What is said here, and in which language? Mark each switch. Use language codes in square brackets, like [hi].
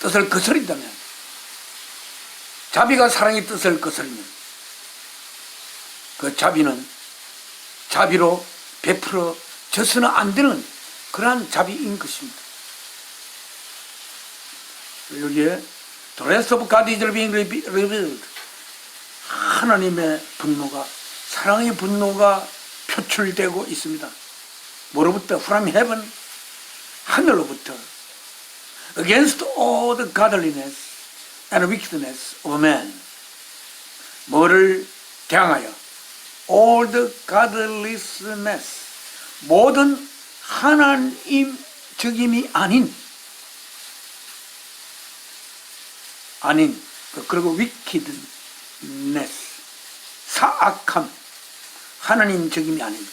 [ko] 거스린다면, 자비가 사랑의 뜻을 거스르면 그 자비는 자비로 베풀어져서는 안 되는 그러한 자비인 것입니다. 여기에 [en] The wrath of God is being revealed. [ko] 하나님의 분노가, 사랑의 분노가 표출되고 있습니다. 뭐로부터? [en] From heaven, [ko] 하늘로부터. [en] Against all the godliness and wickedness of man. [ko] 뭐를 대항하여? [en] All the godlessness, [ko] 모든 하나님적임이 아닌 아닌, 그리고 [en] wickedness, [ko] 사악함, 하나님적임이 아닌.